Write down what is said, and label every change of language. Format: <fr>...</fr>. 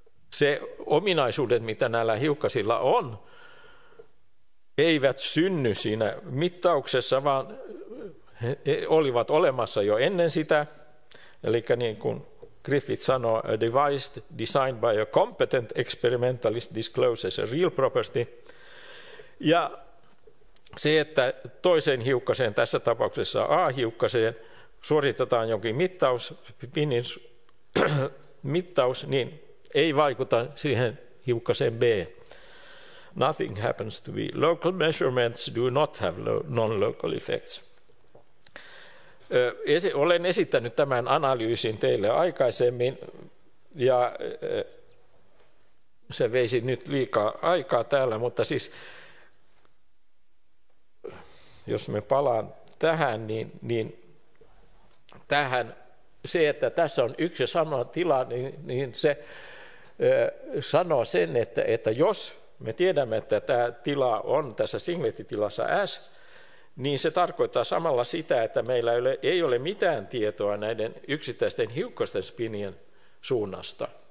<fi>se ominaisuudet, mitä näillä hiukkasilla on, eivät synny siinä mittauksessa, vaan he olivat olemassa jo ennen sitä. Eli niin kuin Griffith sanoo,</fi> <en>a device designed by a competent experimentalist discloses a real property.</en> <fi>Ja se, että toiseen hiukkaseen, tässä tapauksessa A-hiukkaseen, suoritetaan jonkin mittaus, niin ei vaikuta siihen hiukkaseen B.</fi> <en>Nothing happens to be. Local measurements do not have non-local effects.</en> <fi>Olen esittänyt tämän analyysin teille aikaisemmin, ja se veisi nyt liikaa aikaa täällä, mutta siis jos me palaan tähän, niin tähän se, että tässä on yksi ja sama tila, niin se sanoo sen, että jos me tiedämme, että tämä tila on tässä singlettitilassa S, niin se tarkoittaa samalla sitä, että meillä ei ole mitään tietoa näiden yksittäisten hiukkasten spinien suunnasta.</fi>